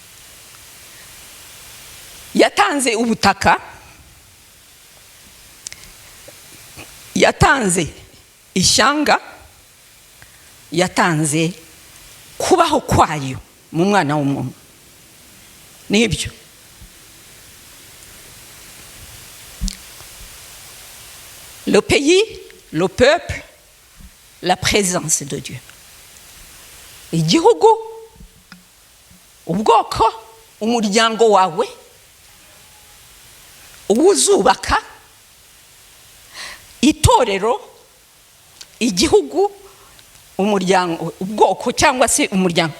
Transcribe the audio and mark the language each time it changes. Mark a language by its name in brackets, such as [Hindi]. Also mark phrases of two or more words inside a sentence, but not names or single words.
[Kinyarwanda] Yatanze ubutaka, yatanze ishyanga, yatanze kubaho kwayo mu mwana w'umuntu. Nibyo. [French] Le pays, le peuple, la présence de Dieu. [Kinyarwanda] Igihugu, ubwoko, umuryango wawe, uwuzubaka, itorero, igihugu, umuryango, ubwoko cyangwa se umuryango.